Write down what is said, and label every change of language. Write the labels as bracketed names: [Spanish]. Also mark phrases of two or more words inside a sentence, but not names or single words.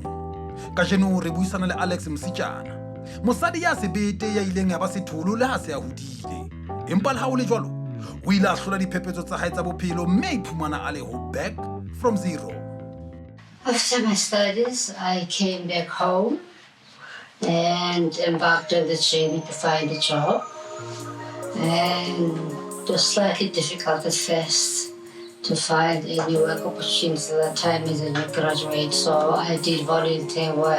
[Southern Sotho] Kajeno re buisana le Alex Msitshana, mosadi ya sebete ya ileng ya ba setholo le ha se ya hodile, empa le ha o le jwalo o ile a hlola diphephetso tsa hae tsa bophelo mme iphumana a le ho [English] back from zero. After my studies, I came back home and embarked on the journey to find a job. And it was slightly difficult at first to find any work opportunities at that time as a new graduate, so I did volunteer work.